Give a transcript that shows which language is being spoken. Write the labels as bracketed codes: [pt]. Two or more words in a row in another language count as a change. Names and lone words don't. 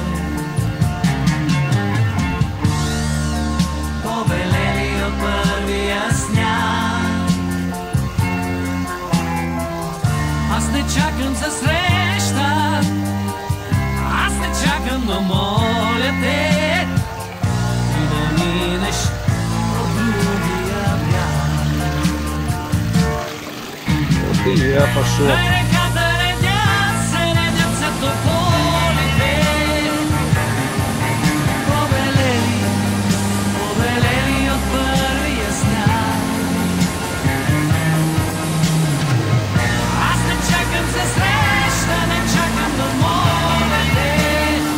[bg] Побелели от първия сняг. Аз не чакам за среща, аз не чакам, но моля те и да минеш от другия бряг. [ru] Вот и я пошел. [bg] Край реката редят се тополите. Побелели от първия сняг. Аз не чакам за среща, не чакам, но моля те.